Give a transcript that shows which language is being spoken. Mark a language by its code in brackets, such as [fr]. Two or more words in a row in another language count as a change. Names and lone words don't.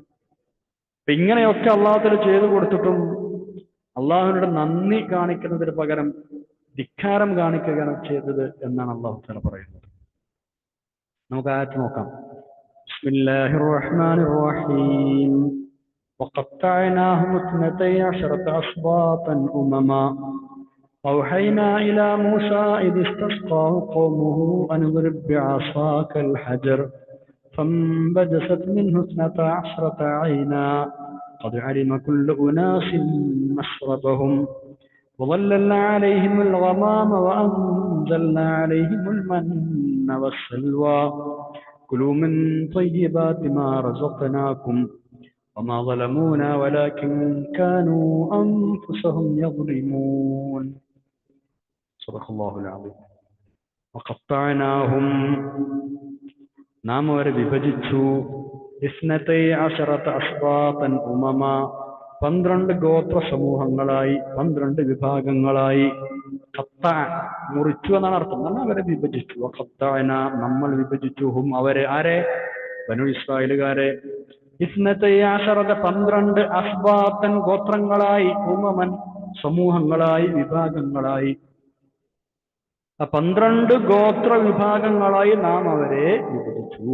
[ml] അപ്പൊ ഇങ്ങനെയൊക്കെ അള്ളാഹുവിൽ ചെയ്തു കൊടുത്തിട്ടും അള്ളാഹുവിനോട് നന്ദി കാണിക്കുന്നതിന് പകരം ധിക്കാരം കാണിക്കുകയാണ് ചെയ്തത് എന്നാണ് അള്ളാഹു തആല പറയുന്നത്. നമുക്ക് ആയത്ത് നോക്കാം. [ar] بسم الله الرحمن الرحيم. وقطعناهم 12 أسباطا أمما أوحينا إلى موسى إذ استسقاه قومه أن اضرب بعصاك الحجر فانبجست منه 12 عينا قد علم كل أناس مشربهم وظللنا عليهم الغمام وأنزلنا عليهم المن والسلوى كلوا من طيبات ما رزقناكم وما ظلمونا ولكن كانوا أنفسهم يظلمون صدق الله العظيم وقطعناهم [ml] നാം അവരെ വിഭജിച്ചു [ar] اثنتي عشرة أسباطا أمما [ml] 12 ഗോത്ര സമൂഹങ്ങളായി 12 വിഭാഗങ്ങളായി ഖത്ത മുറിച്ചു എന്നാണ് അർത്ഥം. നമ്മൾ അവരെ വിഭജിച്ചു. ഖത്തഅന നമ്മൾ വിഭജിച്ചു ഹും അവരെ ആരെ ബനു ഇസ്രായേലുകാരെ [ar] اثنتي عشرة [ml] 12 അസ്ബാതൻ ഗോത്രങ്ങളായി ഉമമൻ സമൂഹങ്ങളായി വിഭാഗങ്ങളായി 12 ഗോത്ര വിഭാഗങ്ങളായി നാം അവരെ വിഭജിച്ചു.